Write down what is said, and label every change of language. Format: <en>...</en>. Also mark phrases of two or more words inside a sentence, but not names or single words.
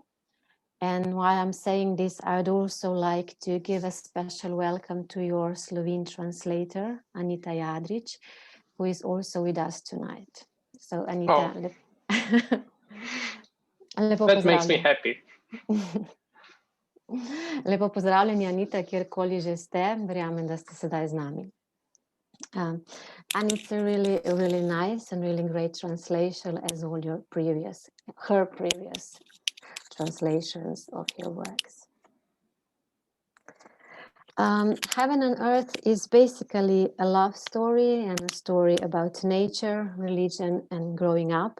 <en>And while I'm saying this, I would also like to give a special welcome to your Slovene translator, Anita Jadrić, who is also with us tonight. So Anita, That makes me happy.</en> <sl>Lepo pozdravljeni, Anita, kjerkoli že ste, verjamem, da ste sedaj z nami.</sl> <en>And it's a really nice and really great translation as all her previous translations of your works. Heaven and Earth is basically a love story and a story about nature, religion, and growing up.</en>